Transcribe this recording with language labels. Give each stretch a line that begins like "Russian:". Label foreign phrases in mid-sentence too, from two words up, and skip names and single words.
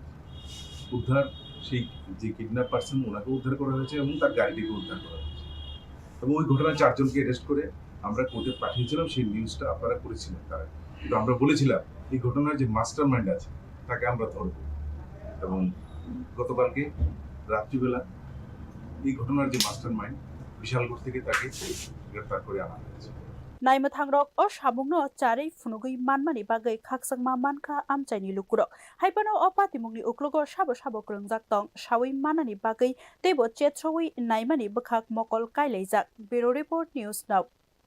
Bangla: উদ্ধার সেই যে
English: kidnap person
Bangla: ওনাকে উদ্ধার করা হয়েছে এবং তার গাড়িটিকে উদ্ধার করা হয়েছে এবং ওই ঘটনায় 4 জনকে অ্যারেস্ট করে আমরা কোর্টে পাঠিয়েছিলাম। সেই নিউজটা আপনারা করেছিলেন তারা, কিন্তু আমরা বলেছিলাম এই ঘটনার যে
English: master mind
Bangla: আছে তাকে আমরা ধরব এবং গতকালকে রাত্রিবেলা এই ঘটনার যে
English: master mind
Bangla: বিশালগড় থেকে তাকে গ্রেফতার করে আনা হয়েছে।
Kok Borok: Naimthang rok o sabungno charei phunugui manmani bagui khaksangma mankha amchaini lukurok haibano o patimungni uklogo sabo sabo krungjak tong sawi manani bagui teibo chetroi naimani bwkhak mokol kailaijak
English: Bureau Report News Now